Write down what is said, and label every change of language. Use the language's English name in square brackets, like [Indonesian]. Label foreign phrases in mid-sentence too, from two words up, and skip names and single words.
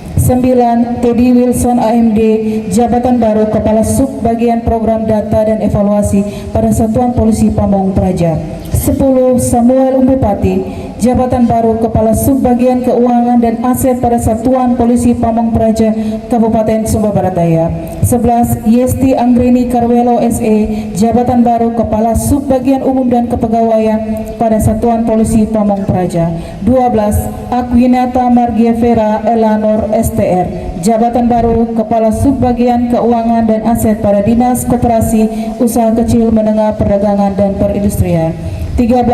[Indonesian] 9. Teddy Wilson AMD, jabatan baru Kepala Sub Bagian Program Data dan Evaluasi pada Satuan Polisi Pamong Praja. 10. Samuel Umbupati, jabatan baru Kepala Sub Bagian Keuangan dan Aset pada Satuan Polisi Pamong Praja Kabupaten Sumba Barat Daya. 11. Yesti Anggrini Karwelo SE, jabatan baru Kepala Sub Bagian Umum dan Kepegawaian pada Satuan Polisi Pamong Praja. 12. Aquinata Margievera Elanor STR, jabatan baru Kepala Sub Bagian Keuangan dan Aset pada Dinas Koperasi Usaha Kecil Menengah Perdagangan dan Perindustrian.